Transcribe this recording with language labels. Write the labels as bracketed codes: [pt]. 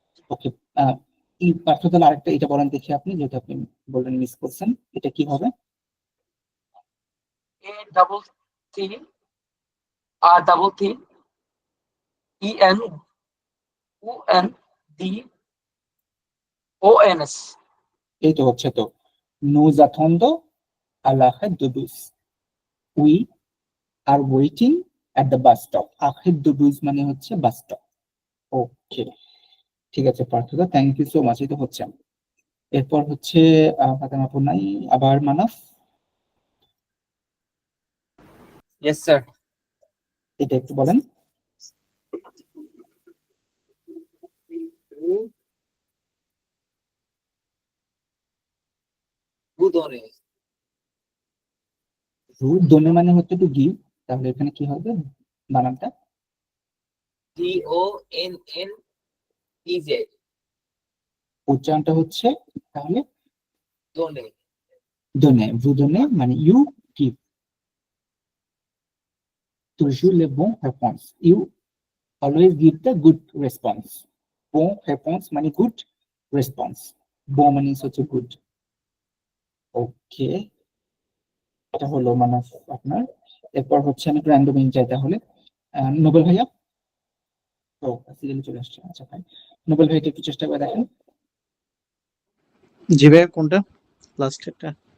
[bn] ওকে, এই পার্থক্য আরেকটা এটা বলেন দেখি আপনি, যেটা আপনি বললেন মিস করছেন, এটা কি হবে? এ ডাবল থি আর ডাবল থি ই এন উ N D O N S. এই তো হচ্ছে তো, [fr] nous attendons à l'arrêt de bus, [en] we are waiting at the bus stop, [bn] arrêt de bus মানে হচ্ছে বাস স্টপ। ওকে, ঠিক আছে পার্থদা, থ্যাংক ইউ সো মাচ। এটা হচ্ছে, এরপর হচ্ছে ফাতেমা আপু নাই, আবার মানাফ, ইয়েস স্যার। এটা একটু বলেন। দোনে মানে হচ্ছে টু গিভ, তাহলে এখানে কি হবে বানানটা? [fr] DONNEZ, [bn] উচ্চারণটা হচ্ছে তাহলে দোনে। দোনে, ভু দোনে মানে you give, [fr] toujours les bons réponses, [en] you always give the good response, [bn] bon response মানে good response, bon মানে হচ্ছে good। ওকে, এটা হলো মানে আপনার। এরপর হচ্ছে আমি র্যান্ডম যাই তাহলে, নোবেল ভাইয়া, ও সিরিয়ালি চলে আসছে, আচ্ছা ভাই নোবেল ভাইটা একটু চেষ্টা করে দেখেন। জি ভাইয়া, কোনটা লাস্ট একটা?